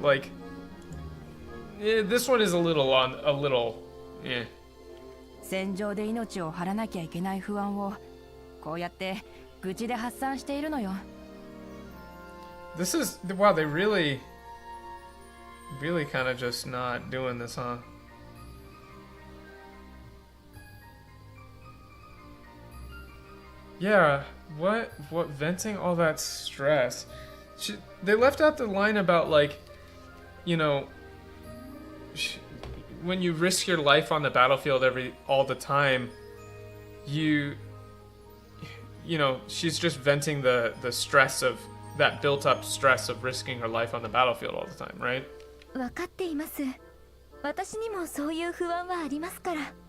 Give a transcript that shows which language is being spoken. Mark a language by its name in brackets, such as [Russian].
[English] Like, this one is a little. [Japanese] 戦場で命を張らなきゃいけない不安をこうやって愚痴で発散しているのよ。 [English] This is wow. They really kind of just not doing this, huh? Yeah, what venting all that stress? They left out the line about like, when you risk your life on the battlefield all the time, she's just venting the stress of that built up stress of risking her life on the battlefield all the time, right? [Japanese] 分かっています。私にもそういう不安はありますから。